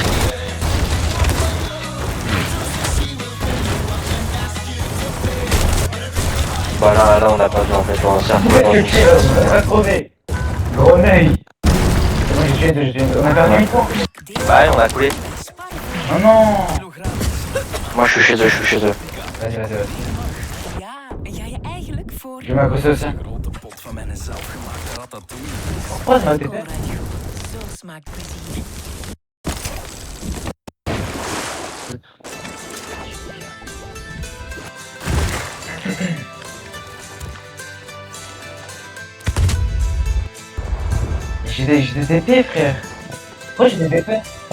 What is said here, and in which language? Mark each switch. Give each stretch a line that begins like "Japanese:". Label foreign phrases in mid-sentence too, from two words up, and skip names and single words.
French: Voilà, là on a pas vu en fait, on s'est retrouvé dans une... On va crever. Grenouille. On a perdu une fois. Ouais, on a coulé. Oh non. Moi je suis chez eux. Vas-y.
Dutch: Ja, en ga je eigenlijk voor
French: Je m'accroche aussi.
Dutch: grote pot van mijn zelfgemaakte ratatouille.
French: Pourquoi ça m'a été fait?
Dutch: Zo smaakt plezier.
French: J'ai des TP, frère. Pourquoi j'ai des TP?